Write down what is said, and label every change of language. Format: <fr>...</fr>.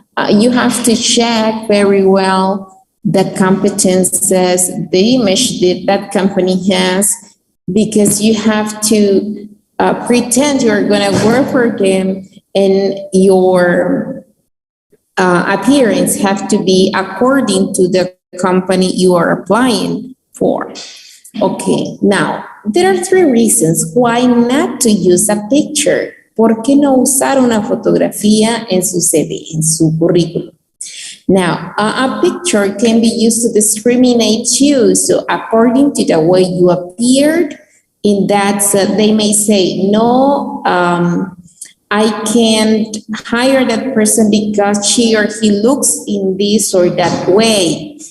<en>you have to check very well the competences, the image that that company has, because you have to pretend you're going to work for them, and your appearance have to be according to the company you are applying for. Okay, now, there are 3 reasons why not to use a picture.</en> <es>¿Por qué no usar una fotografía en su CV, en su currículum?</es> <en>Now, a picture can be used to discriminate you. So according to the way you appeared, in that they may say, no, I can't hire that person because she or he looks in this or that way.</en>